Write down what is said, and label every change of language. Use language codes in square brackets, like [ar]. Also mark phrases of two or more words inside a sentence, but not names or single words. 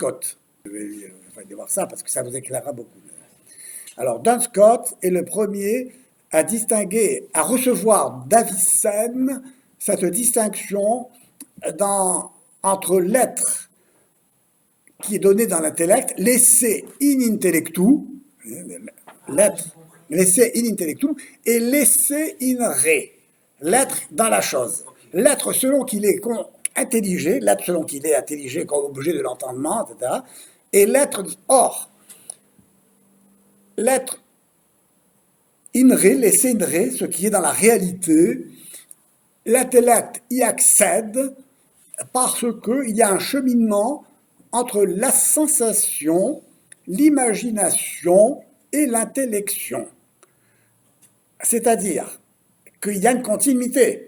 [fr] Je vais voir ça parce que ça vous éclairera beaucoup. Alors, Duns Scott est le premier à distinguer, à recevoir d'Avicenne cette distinction entre l'être qui est donné dans l'intellect, [la] l'esse in intellectu, l'être, l'esse in intellectu, et l'esse in re, [fr] l'être dans la chose. L'être selon qu'il est intelligé, l'être selon qu'il est intelligé comme objet de l'entendement, etc. Et l'être, or, l'être [la] in re, l'esse in re, [fr] ce qui est dans la réalité, l'intellect y accède parce qu'il y a un cheminement entre la sensation, l'imagination et l'intellection. C'est-à-dire qu'il y a une continuité.